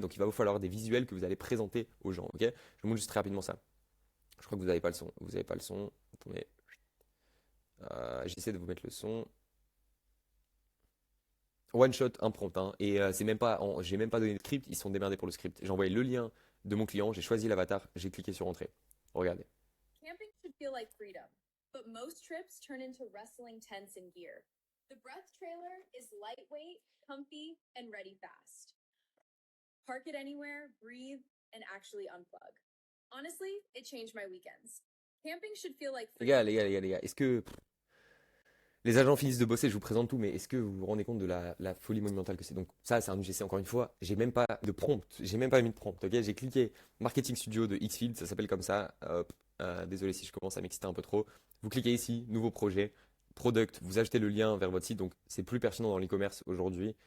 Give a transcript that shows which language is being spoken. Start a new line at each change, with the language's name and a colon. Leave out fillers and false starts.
French: Donc, il va vous falloir des visuels que vous allez présenter aux gens. Ok. Je vous montre juste très rapidement ça. Je crois que vous n'avez pas le son. Vous n'avez pas le son. Attendez. J'essaie de vous mettre le son. One shot, un prompt. Hein. Et c'est même pas, j'ai même pas donné de script. Ils sont démerdés pour le script. J'ai envoyé le lien de mon client. J'ai choisi l'avatar. J'ai cliqué sur entrée. Regardez.
English: Camping should feel like freedom, but most trips turn into wrestling tents and gear. The Breath trailer is lightweight, comfy, and ready fast. Park it anywhere, breathe, and actually unplug. Honestly, it changed my weekends. Camping should feel like freedom.
French: Les gars, est-ce que les agents finissent de bosser, je vous présente tout, mais est-ce que vous vous rendez compte de la folie monumentale que c'est? Donc ça, c'est un UGC encore une fois. J'ai même pas de prompt, j'ai même pas mis de prompt. Ok, j'ai cliqué Marketing Studio de Xfield, ça s'appelle comme ça. Hop, désolé si je commence à m'exciter un peu trop. Vous cliquez ici, nouveau projet, product, vous achetez le lien vers votre site, donc c'est plus pertinent dans l'e-commerce aujourd'hui.